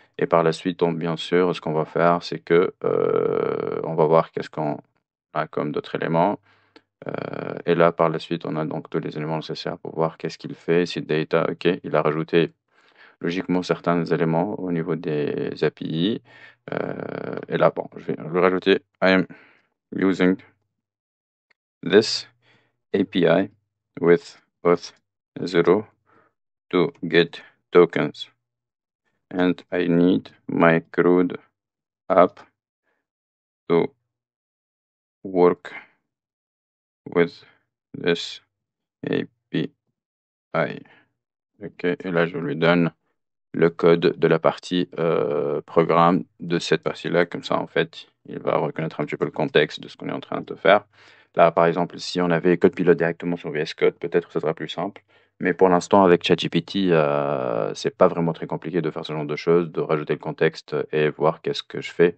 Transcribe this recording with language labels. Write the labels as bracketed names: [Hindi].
[French] Et par la suite, donc, bien sûr, ce qu'on va faire, c'est que on va voir qu'est-ce qu'on a comme d'autres éléments. Et là, par la suite, on a donc tous les éléments nécessaires pour voir qu'est-ce qu'il fait. Si data, ok, il a rajouté logiquement certains éléments au niveau des API. Et là, bon, je vais le rajouter. [English] I am using this API with auth 0 to get tokens. And I need my CRUD app to work with this API. [French] Ok, et là, je lui donne le code de la partie programme de cette partie-là. Comme ça, en fait, il va reconnaître un petit peu le contexte de ce qu'on est en train de faire. Là, par exemple, si on avait code pilote directement sur VS Code, peut-être que ce sera plus simple. Mais pour l'instant, avec ChatGPT, c'est pas vraiment très compliqué de faire ce genre de choses, de rajouter le contexte et voir qu'est-ce que je fais.